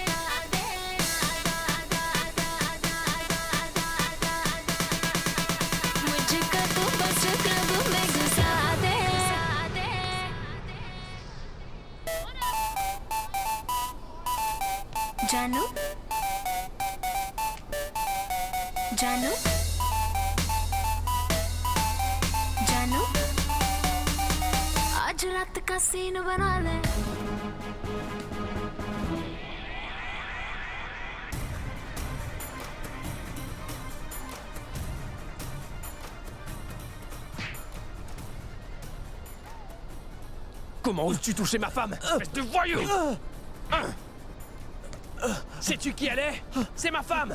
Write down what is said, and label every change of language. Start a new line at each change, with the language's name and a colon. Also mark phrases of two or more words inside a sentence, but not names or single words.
Hindi: मुझे कर दो बस क्लब में घुसा दे जानू जानू जानू आज रात का सीन बना ले
French: Comment oses-tu toucher ma femme? Espèce de voyou! Sais-tu qui elle est? C'est ma femme!